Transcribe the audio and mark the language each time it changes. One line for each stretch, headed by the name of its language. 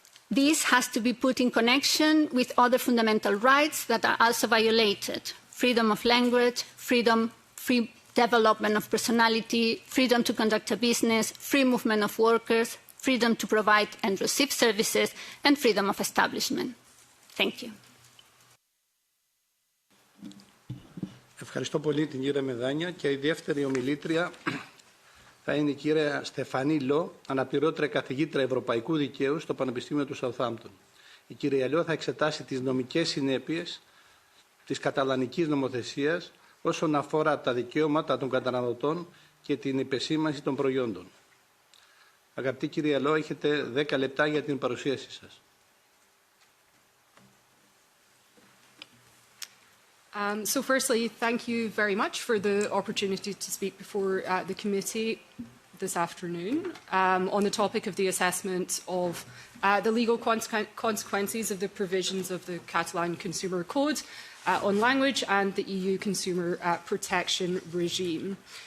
English: This has to be put in connection with other fundamental rights that are also violated: freedom of language, free development of personality, freedom to conduct a business, free movement of workers, freedom to provide and receive services, and freedom of establishment. Thank you.
Greek: Ευχαριστώ πολύ την κυρία Μεδάνια και η δεύτερη ομιλήτρια θα είναι η κυρία Στεφανή Λό, αναπληρώτρια καθηγήτρια Ευρωπαϊκού Δικαίου στο Πανεπιστήμιο του Southampton. Η κυρία Λό θα εξετάσει τις νομικές συνέπειες της καταλανικής νομοθεσίας όσον αφορά τα δικαιώματα των καταναλωτών και την επεσήμανση των προϊόντων. Αγαπητή κυρία Λό, έχετε 10 λεπτά για την παρουσίασή σας.
English: So firstly, thank you very much for the opportunity to speak before the committee this afternoon on the topic of the assessment of the legal consequences of the provisions of the Catalan Consumer Code on language and the EU consumer protection regime.